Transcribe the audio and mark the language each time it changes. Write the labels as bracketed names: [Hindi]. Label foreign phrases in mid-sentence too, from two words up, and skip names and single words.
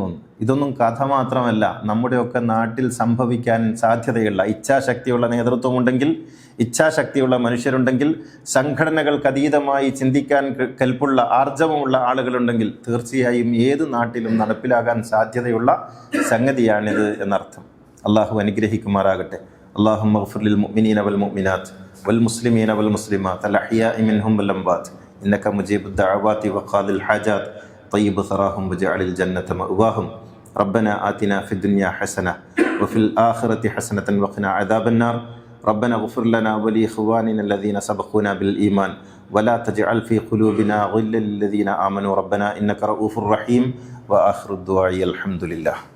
[Malayalam] ഇതൊന്നും കഥ മാത്രമല്ല, നമ്മുടെയൊക്കെ നാട്ടിൽ സംഭവിക്കാൻ സാധ്യതയുള്ള, ഇച്ഛാശക്തിയുള്ള നേതൃത്വമുണ്ടെങ്കിൽ, ഇച്ഛാശക്തിയുള്ള മനുഷ്യരുണ്ടെങ്കിൽ, സംഘടനകൾക്ക് അതീതമായി ചിന്തിക്കാൻ കെൽപ്പുള്ള ആർജവമുള്ള ആളുകളുണ്ടെങ്കിൽ തീർച്ചയായും ഏത് നാട്ടിലും നടപ്പിലാകാൻ സാധ്യതയുള്ള സംഗതിയാണിത് എന്നർത്ഥം. അള്ളാഹു അനുഗ്രഹിക്കുമാറാകട്ടെ. [Arabic] اللهم اغفر للمؤمنين والمؤمنات والمسلمين والمسلمات الأحياء منهم والأموات إنك مجيب الدعوات وقاضي الحاجات طيب ثراهم وجعل الجنة مأواهم ربنا آتنا في الدنيا حسنة وفي الآخرة حسنة وقنا عذاب النار ربنا اغفر لنا ولإخواننا الذين سبقونا بالإيمان ولا تجعل في قلوبنا غلا للذين آمنوا ربنا إنك رؤوف رحيم وآخر الدعاء الحمد لله.